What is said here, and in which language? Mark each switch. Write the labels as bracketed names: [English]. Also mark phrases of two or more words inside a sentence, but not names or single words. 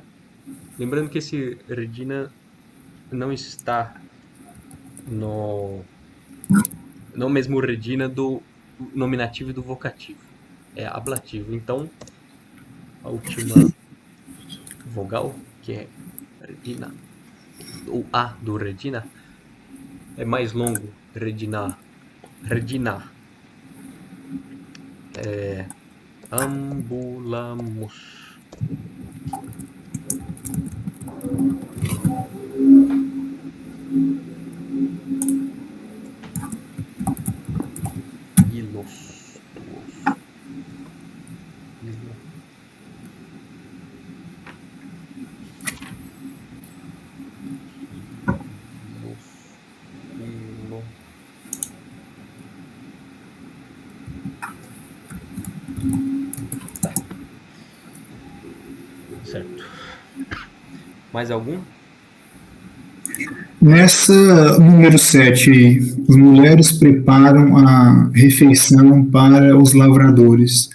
[Portuguese] Lembrando que esse Regina não está no, no mesmo Regina do nominativo e do vocativo. É ablativo. Então, a última vogal, que é Regina, o A do Regina, é mais longo. [Latin] Regina. Regina. Ambulamos. Ilos. Ilo. Ilos. [Portuguese] Ilo. Tá, certo. Mais algum? Nessa número 7 aí, as mulheres preparam a refeição para os lavradores.